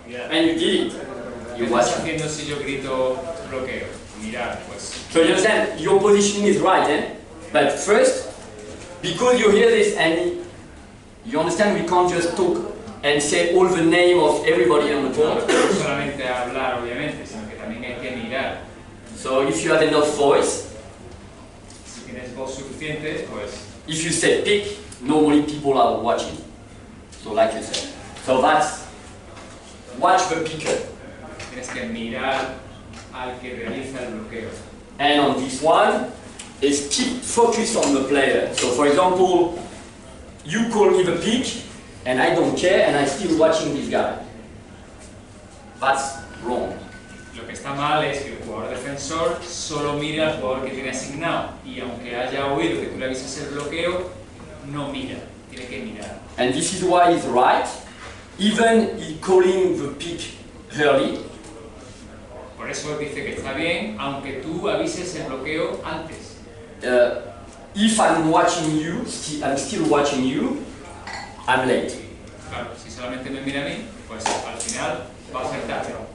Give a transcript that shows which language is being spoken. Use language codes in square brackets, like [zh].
[en] And you did it. [es] ¿Qué [en] You [es] estás [en] watch. [es] haciendo si yo grito bloqueo? Mirar, pues... [en] So you understand, your positioning is right, eh? But first, because you hear this and you understand we can't just talk and say all the name of everybody on the board. [es] No solamente hablar, obviamente, sino que también hay que mirar. [en] So if you have enough voice, [es] Si tienes voz suficiente, pues... [en] if you say pick, normally people are watching. So like you said. So that's, watch the picker. [es] Tienes que mirar al que realiza el bloqueo. [en] And on this one, is keep focus on the player. So for example, you call me the pick, and I don't care, and I'm still watching this guy. That's wrong. [es] Lo que está mal es que el jugador defensor solo mira al jugador que tiene asignado y aunque haya oído que tú le avisas el bloqueo, no mira, tiene que mirar. [en] And this is why it's right, even he calling the pick early. [es] Por eso dice que está bien, aunque tú avises el bloqueo antes. [en] If I'm watching you, I'm still watching you, I'm late. [es] Claro, si solamente me mira a mí, pues al final va a acertar.